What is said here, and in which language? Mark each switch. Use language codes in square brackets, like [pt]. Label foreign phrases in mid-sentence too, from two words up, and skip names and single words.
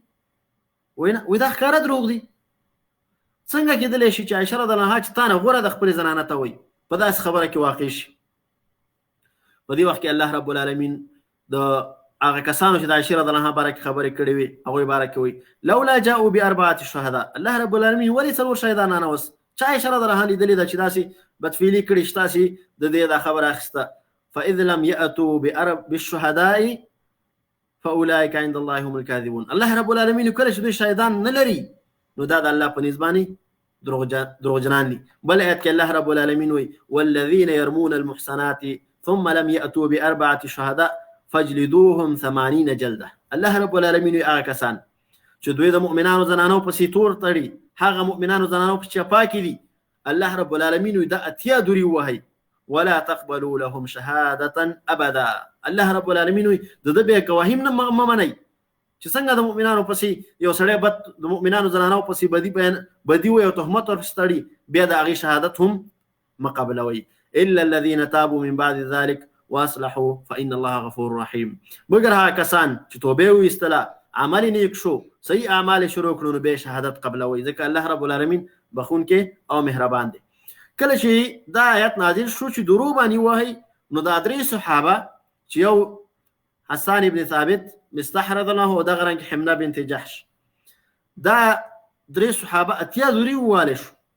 [ps] وایي دا ښکاره دروغ دي. څنګه کېدلی شي چې عایشې [ar] رضی الله عنها [ps] چې تا نه غوره د خپلې زنانه ته وایي په داسې خبره کې واقع شي؟ په دې وخت کې [ar] الله رب العالمین [ps] د هغه کسانو چې د عایشې [ar] رضی الله عنها [ps] باره کې خبرې کړې وي هغوی باره کې وایي [ar] لولا جاءوا باربعة شهداء. الله رب العالمین [ps] ولې څلور شهیدان رانوست؟ چا عایشې [ar] رضی الله عنها [ps] لیدلې ده چې داسې بدفعلي کړې چې تاسې د دې دا خبره اخیسته. [ar] فاذ لم یأتوا بالشهداء فاولئک عند الله هم الكاذبون. الله رب العالمین [ps] کله چې دوی شهیدان نه لري نو دا د الله په نسبت باندې دروغجنان دي. بل آیت کې [ar] الله رب العالمین [ps] وایي [ar] والذین یرمون المحصنات ثم لم یأتوا باربعة شهداء فجلدوهم 80 جلده. الله رب العالمین [ps] وایي هغه کسان چې دوی د مؤمنانو زنانو پسې تور تړي هغه مؤمنانو زنانو په چپا کې دي [ar] الله رب العالمین [ps] وایي دا اتیا دورې ووهئ [ar] ولا تقبلوا لهم شهادة ابدا. الله رب العالمین [ps] وایي د ده بیا ګواهي هم مه منئ چې څنګه د مؤمنانو پسې یو سړی د مؤمنانو زنانو پسې بدي وایي او تهمت ورپسې تړي بیا د هغې شهادت هم مه قبلوئ. [ar] الا الذين تابوا من بعد ذلك واصلحوا فان الله غفور رحیم. [ps] مګر هغه کسان چې توبې وایستله عمل نیک شو صحیح اعمال شروع کړو نو به شهادت قبلوي ځکه [ar] الله رب العالمین [ps] بخونکی او مهربان دی. کله چې دا آیت نازل شو چې دروغ باندې وایي نو دا درې صحابه چې یو حسان ابن ثابت مستح [ar] رضی الله عنه [ps] او دغه رنګ حمنه بنت جحش دا درې صحابه اتیا دورې ووالی شو.